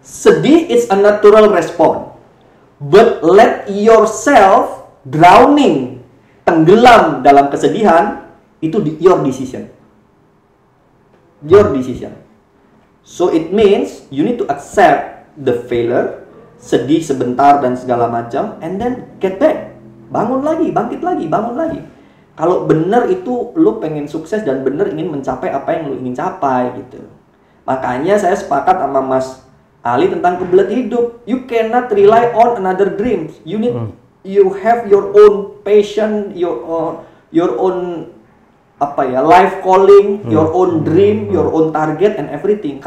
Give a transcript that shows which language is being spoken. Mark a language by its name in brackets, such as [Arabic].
[English] Sedih is a natural response. But let yourself drowning, [Indonesian] tenggelam dalam kesedihan, itu [English] your decision. Your decision. So it means you need to accept the failure, [Indonesian] sedih sebentar dan segala macam, [English] and then get back. [Indonesian] Bangun lagi, bangkit lagi, bangun lagi. Kalau benar itu lu pengen sukses dan benar ingin mencapai apa yang lu ingin capai gitu. Makanya saya sepakat sama Mas Ali tentang kebelet hidup. [English] You cannot rely on another dreams. You need you have your own passion, your own [Indonesian] apa ya, [English] life calling, your own dream, your own target and everything.